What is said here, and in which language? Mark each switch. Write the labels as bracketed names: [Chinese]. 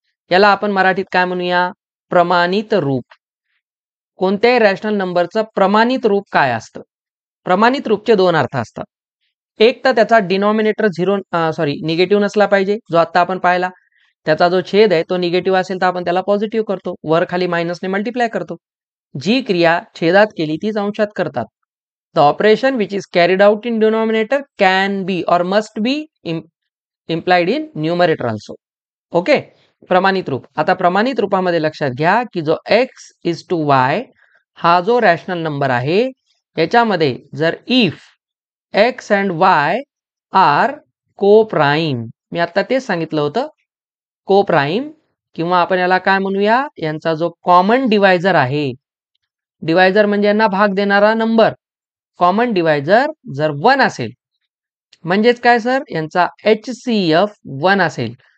[Marathi] याला आपण मराठीत काय म्हणूया? प्रमाणित रूप. कोणत्याही रॅशनल नंबरचं प्रमाणित रूप काय असतं? प्रमाणित रूपचे दोन अर्थ असतात. एक तर त्याचा डिनॉमिनेटर निगेटिव्ह नसला पाहिजे, जो आता आपण पाहिला. त्याचा जो छेद आहे तो निगेटिव्ह असेल तर आपण त्याला पॉझिटिव्ह करतो, वर खाली मायनसने मल्टिप्लाय करतो. जी क्रिया छेदात केली तीच अंशात करतात. [English] The operation which is carried out in denominator can be or must be implied in numerator also. [Marathi] Okay, प्रमाणित रूप. आता प्रमाणित रूपामध्ये लक्षात घ्या की जो x⁴y हा जो रॅशनल नंबर आहे याच्यामध्ये जर [English] if x and y are coprime, [Marathi] मी आता तेच सांगितलं होतं, कोप्राईम, किंवा आपण याला काय म्हणूया, यांचा जो कॉमन डिवायझर आहे, डिवायझर म्हणजे यांना भाग देणारा नंबर, कॉमन डिवायझर जर 1 असेल म्हणजेच काय सर, यांचा HCF 1 असेल.